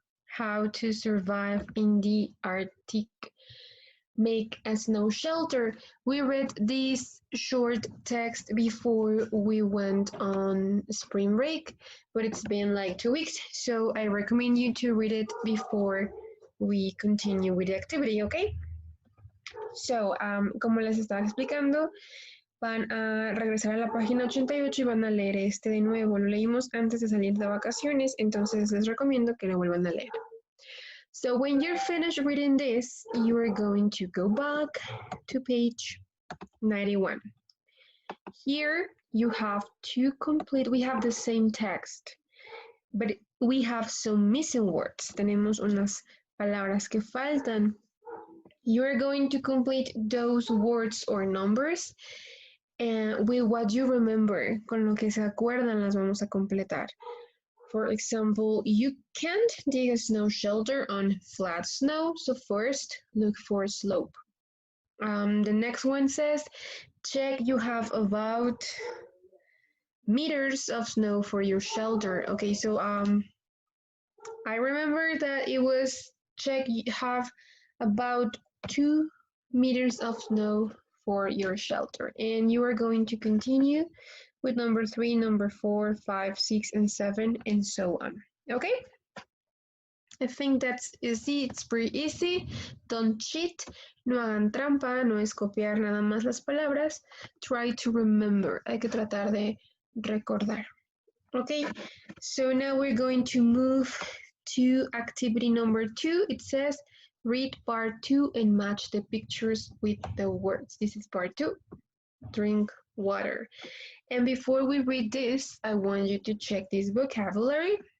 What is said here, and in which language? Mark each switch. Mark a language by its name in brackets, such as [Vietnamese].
[English] How to survive in the Arctic. Make a snow shelter. We read this short text before we went on spring break, but it's been like 2 weeks, so I recommend you to read it before we continue with the activity, okay? [Spanish] So, como les estaba explicando, van a regresar a la página 88 y van a leer este de nuevo. Lo leímos antes de salir de vacaciones, entonces les recomiendo que lo vuelvan a leer. [English] So when you're finished reading this, you are going to go back to page 91. Here you have to complete, we have the same text, but we have some missing words. [Spanish] Tenemos unas palabras que faltan. [English] You're going to complete those words or numbers and with what you remember, [Spanish] con lo que se acuerdan las vamos a completar. [English] For example, you can't dig a snow shelter on flat snow, so first look for slope. The next one says, check you have about meters of snow for your shelter. Okay, so I remember that it was check you have about 2 meters of snow for your shelter. And you are going to continue with number 3, number 4, 5, 6, and 7, and so on. Okay? I think that's easy. It's pretty easy. Don't cheat. [Spanish] No hagan trampa. No es copiar nada más las palabras. [English] Try to remember. [Spanish] Hay que tratar de recordar. Okay? [English] So now we're going to move to activity number 2. It says read part 2 and match the pictures with the words. This is part 2. Drink water. And before we read this, I want you to check this vocabulary.